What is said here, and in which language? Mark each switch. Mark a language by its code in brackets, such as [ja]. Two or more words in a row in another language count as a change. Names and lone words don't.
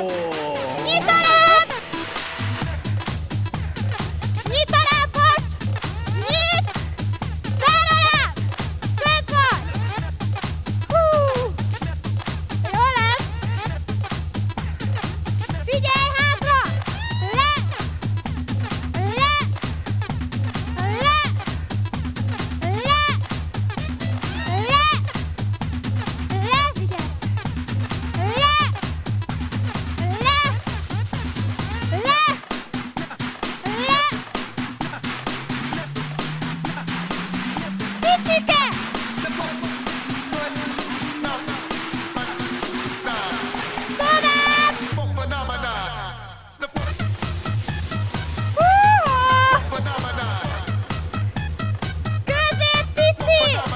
[hu] Nyitanak! Nyitanak most! Nyit! Záralám! Fönt van! Hú! Jó lesz! Figyelj hátra! Le! Le! Le! Le! Le! Le! Figyelj! Le! Le! Le! Picike! Tovább! Közép pici!